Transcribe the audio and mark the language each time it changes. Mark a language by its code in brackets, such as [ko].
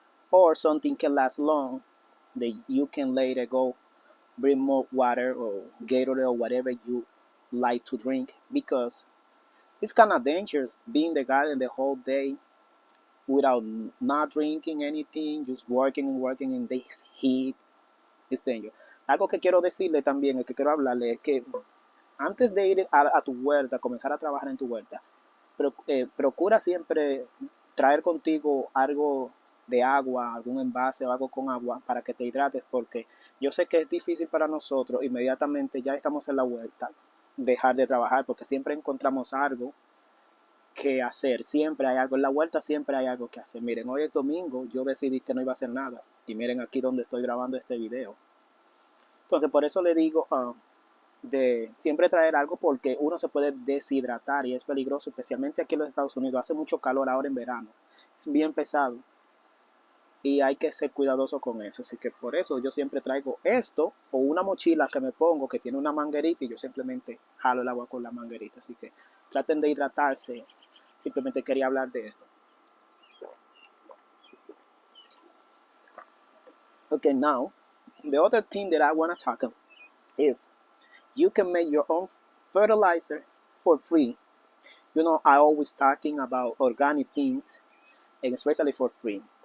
[en] Or something can last long that you can later go bring more water or Gatorade or whatever you like to drink, because it's kind of dangerous being in the garden the whole day without not drinking anything, just working and working in this heat. It's dangerous. [es] Algo que quiero decirle también, que quiero hablarle, es que antes de ir a tu huerta, comenzar a trabajar en tu huerta, procura siempre traer contigo algo de agua, algún envase o algo con agua para que te hidrates, porque yo sé que es difícil para nosotros inmediatamente ya estamos en la huerta dejar de trabajar, porque siempre encontramos algo que hacer, siempre hay algo en la huerta, siempre hay algo que hacer. Miren, hoy es domingo, yo decidí que no iba a hacer nada y miren aquí donde estoy grabando este video. Entonces por eso le digo de siempre traer algo, porque uno se puede deshidratar y es peligroso, especialmente aquí en los Estados Unidos. Hace mucho calor ahora en verano, es bien pesado. y hay que ser cuidadoso con eso. Así que por eso yo siempre traigo esto o una mochila que me pongo que tiene una manguerita y yo simplemente jalo el agua con la manguerita. Así que traten de hidratarse. Simplemente quería hablar de esto. [en] Okay, now the other thing that I want to talk about is you can make your own fertilizer for free. You know, I always talking about organic things, and especially for free.